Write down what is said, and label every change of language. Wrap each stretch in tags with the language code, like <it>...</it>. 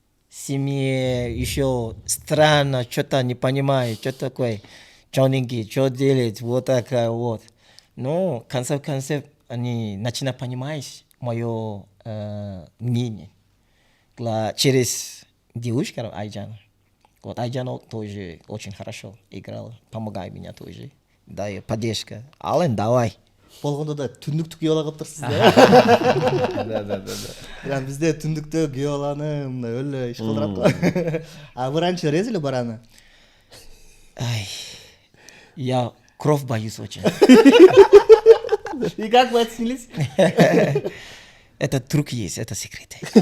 <ru>Семья еще странно, что-то не понимает, что такое, черненький, что делать, вот такая вот. Но в конце концов они начинают понимать мое мнение. Через девушку Айджана. Вот Айджана тоже очень хорошо играла, помогает меня тоже. Да, и поддержка. Ален, давай.</ru> <ky>Болгондо да түндүктү күйөө бала кылып турсуз да. Да. Бизде түндүктө күйөө баланы мындай өлө иш кылдырат го.</ky> <ru>А вы раньше резали барана? Ай, я кровь боюсь очень. И как вы отснялись? Это трюк есть, это секрет.</ru>